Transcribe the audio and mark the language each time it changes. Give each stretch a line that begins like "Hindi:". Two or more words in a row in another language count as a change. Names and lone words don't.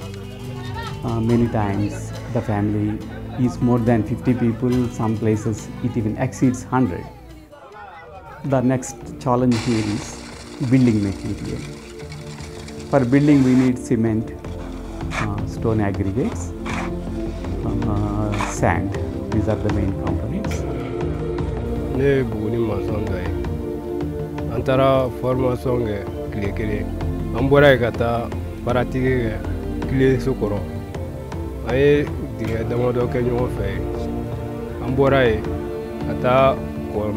English: Many times the family is more than 50 people, some places it even exceeds 100. The next challenge here is building material. For building we need cement, stone aggregates, sand. These are the main components.
Bambara: Ne buguni maçon dɔ ye. An taara formation kɛ tile kelen. An bɔra yen ka taa baratigi kɛ kileso kɔrɔ. An ye dingɛ damadɔ kɛ ɲɔgɔn fɛ yen. An bɔra yen ka taa kɔɔna.